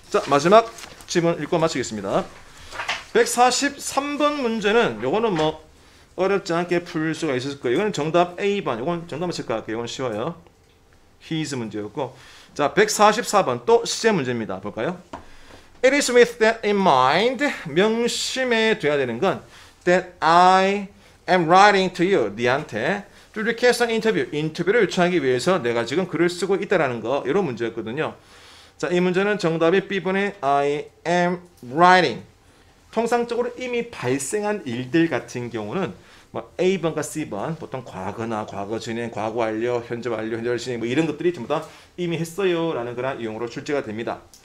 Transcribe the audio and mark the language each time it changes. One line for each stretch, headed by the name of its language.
Korean: 자, 마지막 질문 읽고 마치겠습니다. 143번 문제는 요거는 뭐 어렵지 않게 풀 수가 있을 거예요. 이거는 정답 A번. 이건 정답만 체크할게요. 이건 쉬워요. his 문제였고. 자, 144번 또 시제 문제입니다. 볼까요?
English: It is with that in mind.
Korean: 명심해 둬야 되는 건
English: that I am writing to you.
Korean: 니한테
English: to request an interview.
Korean: 인터뷰를 요청하기 위해서 내가 지금 글을 쓰고 있다라는 거. 이런 문제였거든요. 자, 이 문제는 정답이 B번의
English: I am writing.
Korean: 통상적으로 이미 발생한 일들 같은 경우는 뭐 A번과 C번 보통 과거나 과거 진행, 과거 완료, 현재 완료, 현재 진행 뭐 이런 것들이 전부 다 이미 했어요라는 그런 이용으로 출제가 됩니다.